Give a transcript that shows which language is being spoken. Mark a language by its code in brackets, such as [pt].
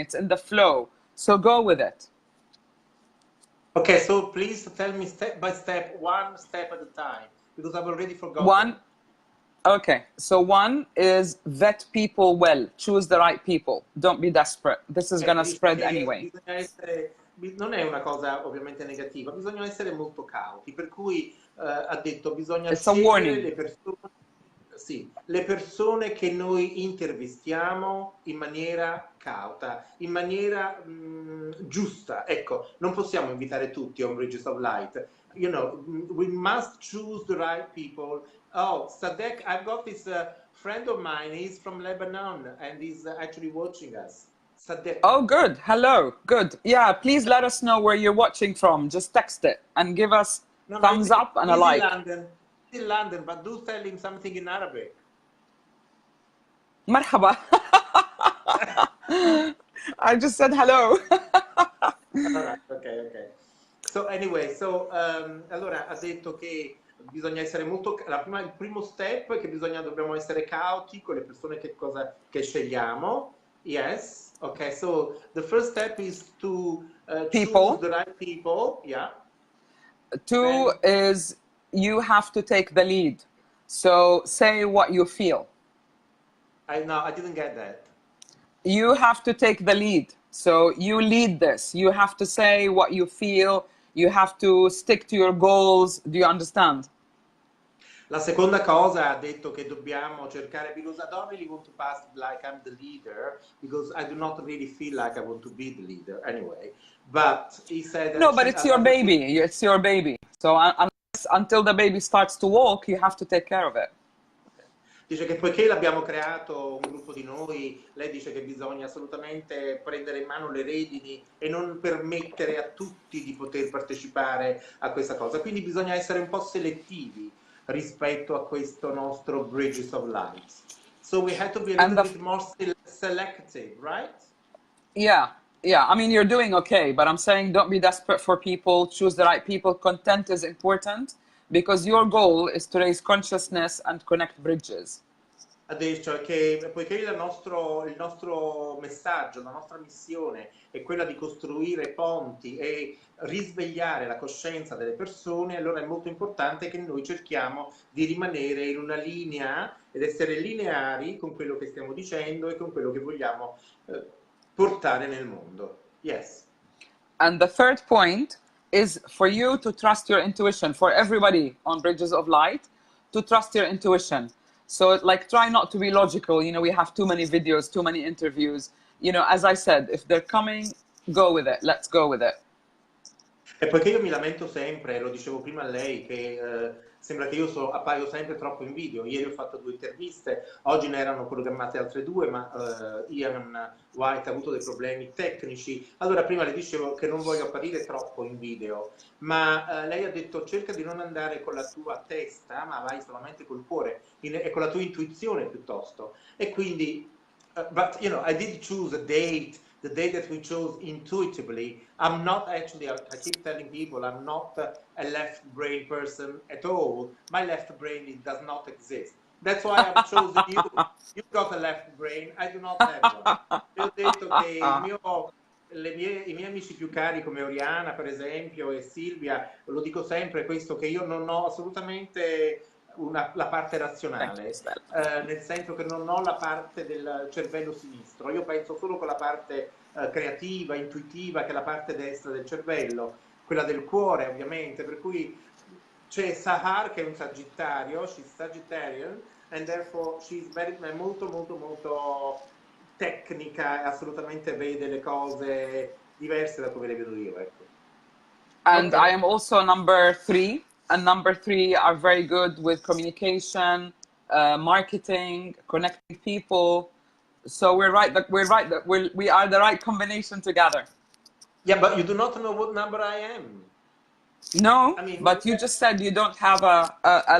[en] It's in the flow. So go with it. Okay, so please tell me step by step, one step at a time, because I've already forgotten. Okay, so one is vet people well. Choose the right people. Don't be desperate. This is going to spread anyway. [it] Non è una cosa ovviamente negativa, bisogna essere molto cauti, per cui ha detto bisogna scegliere le persone. sì, le persone che noi intervistiamo in maniera cauta, in maniera giusta. Ecco, non possiamo invitare tutti on Bridges of Light. [en] You know, we must choose the right people. Oh, Sadek, I've got this friend of mine. He's from Lebanon and he's actually watching us. Sadek. Oh, good. Hello. Good. Yeah, please let us know where you're watching from. Just text it and give us No, no, thumbs up and a he's in like. London. He's in London, but do tell him something in Arabic. [ar] مرحبا. [en] I just said hello. All right, ok, ok. So anyway, [it] allora ha detto che bisogna essere molto, il primo step è che dobbiamo essere cauti con le persone che scegliamo. [en] Yes, ok, so the first step is to choose People. the right people, yeah. Two is you have to take the lead. So say what you feel. I didn't get that. You have to take the lead. So you lead this. You have to say what you feel. You have to stick to your goals. Do you understand? [it] La seconda cosa ha detto che dobbiamo cercare, [en] because I don't really want to pass like I'm the leader, because I do not really feel like I want to be the leader anyway. But he said that No, but it's your baby. It's your baby. So until the baby starts to walk, you have to take care of it. [it] Dice che poiché l'abbiamo creato un gruppo di noi, lei dice che bisogna assolutamente prendere in mano le redini e non permettere a tutti di poter partecipare a questa cosa. Quindi bisogna essere un po' selettivi rispetto a questo nostro Bridges of Light. [en] So we had to be a little bit more selective, right? Yeah. Yeah, I mean, you're doing okay, but I'm saying don't be desperate for people, choose the right people. Content is important because your goal is to raise consciousness and connect bridges. Adesso che poiché il nostro messaggio, la nostra missione è quella di costruire ponti e risvegliare la coscienza delle persone, allora è molto importante che noi cerchiamo di rimanere in una linea ed essere lineari con quello che stiamo dicendo e con quello che vogliamo portare nel mondo. Yes. And the third point is for you to trust your intuition, for everybody on Bridges of Light, to trust your intuition. So like try not to be logical. You know, we have too many videos, too many interviews. You know, as I said, if they're coming, go with it. Let's go with it. [it] E poiché io mi lamento sempre, lo dicevo prima a lei, che sembra che io appaio sempre troppo in video. Ieri ho fatto 2 interviste, oggi ne erano programmate altre 2, ma Ian White ha avuto dei problemi tecnici. Allora prima le dicevo che non voglio apparire troppo in video, ma lei ha detto cerca di non andare con la tua testa, ma vai solamente col cuore e con la tua intuizione piuttosto. E quindi, [en] but you know, I did choose a date. The day that we chose intuitively, I'm not actually, I keep telling people, I'm not a left brain person at all. My left brain does not exist. That's why I've chosen you. You've got a left brain, I do not have one. [it] Io ho detto che i miei amici più cari come Oriana, per esempio, e Silvia, lo dico sempre questo, che io non ho assolutamente la parte razionale, nel senso che non ho la parte del cervello sinistro, io penso solo con la parte creativa, intuitiva, che è la parte destra del cervello, quella del cuore ovviamente, per cui c'è Sahar che è un Sagittario, [en] she's Sagittarian, and therefore she's [it] molto tecnica e assolutamente vede le cose diverse da come le vedo io, ecco. [en] And I am also number 3. And number 3 are very good with communication, marketing, connecting people. So we are the right combination together. Yeah, but you do not know what number I am. No, I mean, but you just said you don't have a